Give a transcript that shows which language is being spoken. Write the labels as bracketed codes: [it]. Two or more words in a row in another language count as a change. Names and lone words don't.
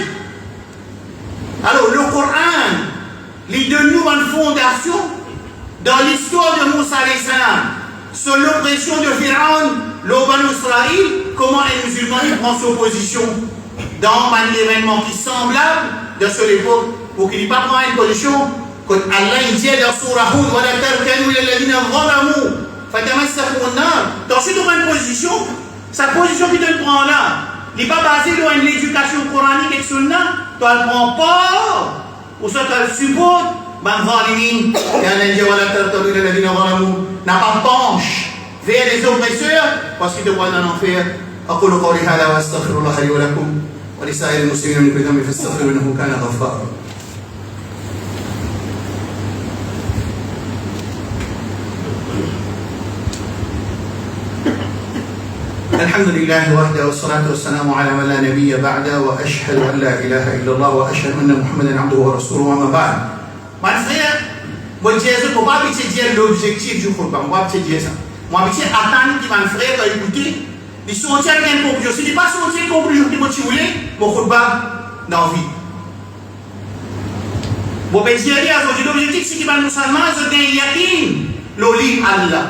[fr] Alors, le Coran, il donne nous une fondation dans l'histoire de Moussa [ar] عليه السلام, [fr] sur l'oppression de Pharaon, le Banu Israël, comment les musulmans prennent sa position dans un événement qui est semblable de cette époque, pour qu'il n'y ait pas prendre une position, quand Allah dit dans Surah Hud, [ar] ولا تركنوا إلى الذين ظلموا فتمسكم النار. [fr] Dans cette position, sa position qu'il te prend là, il n'est pas basé sur l'éducation coranique et sunna, tu ne prends pas, ou ça tu le supportes, n'a pas penche vers les oppresseurs parce qu'ils te voient dans l'enfer. [ar] أقول قولي هذا وأستغفر الله لي ولكم ولسائر المسلمين من كل ذنب فاستغفروه إنه كان غفارا. الحمد لله وحده والصلاة والسلام على من لا نبي بعده وأشهد أن لا إله إلا الله وأشهد أن محمدا عبده ورسوله وما بعد. [fr] Mon frère, moi je ne peux pas dire l'objectif du Coran, moi je dire ça. Moi je attendre que mon frère va écouter, ils sont en train de conclusion. Si ils ne pas sortir de conclusion que tu voulais, mon Coran dans la vie. Bon, ben je dis aujourd'hui l'objectif c'est que les musulmans se gagnent yakin, le livre Allah.